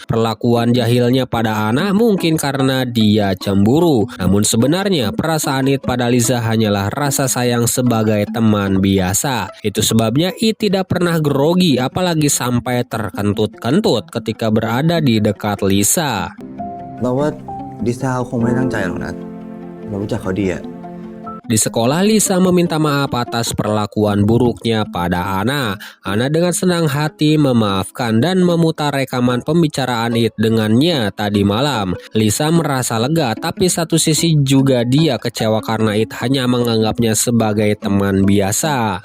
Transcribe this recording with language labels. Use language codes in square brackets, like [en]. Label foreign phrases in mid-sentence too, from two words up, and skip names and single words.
[id] Perlakuan jahilnya pada Ana mungkin karena dia cemburu. Namun sebenarnya perasaan It pada Lisa hanyalah rasa sayang sebagai teman biasa. Itu sebabnya It tidak pernah grogi apalagi sampai terkentut-kentut ketika berada di dekat Lisa. [th] เราว่าลิซ่าเขาคงไม่ตั้งใจหรอกนะเรารู้จักเขาดีอะ [id] Di sekolah, Lisa meminta maaf atas perlakuan buruknya pada Ana. Ana dengan senang hati memaafkan dan memutar rekaman pembicaraan It dengannya tadi malam. Lisa merasa lega, tapi satu sisi juga dia kecewa karena It hanya menganggapnya sebagai teman biasa.